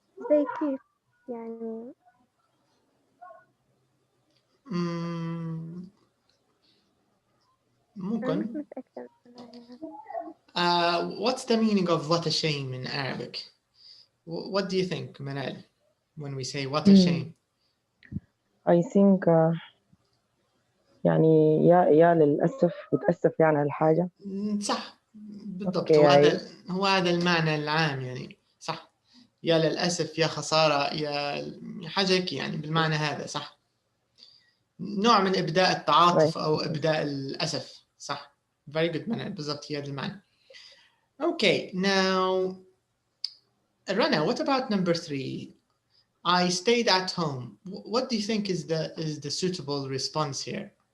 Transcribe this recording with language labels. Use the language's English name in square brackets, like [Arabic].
[Arabic] زي كيف يعني؟ أنا مش ممكن. متأكدة. [English] What's the meaning of what a shame in Arabic? What do you think, Manal, when we say what a shame? I think [Arabic] يعني يا للأسف بتأسف يعني على الحاجة. صح بالضبط. أوكي. هو هذا المعنى العام يعني. صح، يا للأسف، يا خسارة، يا حاجة هيك يعني بالمعنى هذا. صح، نوع من إبداء التعاطف أو إبداء الأسف. صح، [English] very good [Arabic] Manal، بالضبط هي هذا المعنى. [English] Okay, now Rana, what about number 3? I stayed at home. What do you think is the suitable response here?